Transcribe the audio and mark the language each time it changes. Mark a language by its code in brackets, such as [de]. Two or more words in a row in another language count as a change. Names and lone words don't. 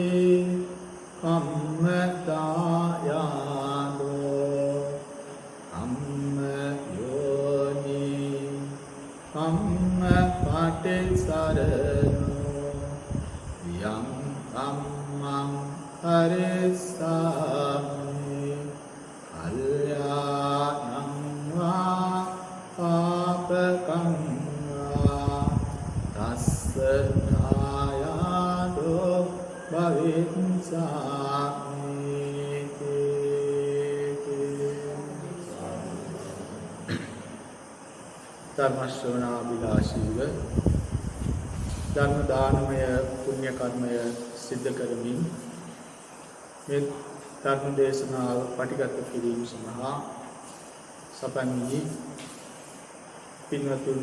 [pi] kammadayado kamma yoni kamma patisarano yam kammam harisami kalyanam va papakam සත්තායදෝ භවිස්සාමි [si] ධර්ම ශ්‍රවණාභිලාෂීව ධර්ම දානමය පුණ්‍ය කර්මය සිද්ධ කරමින් මේ ධර්ම දේශනාව පටිගත කිරීම සඳහා සපන් වී පින්වතුන්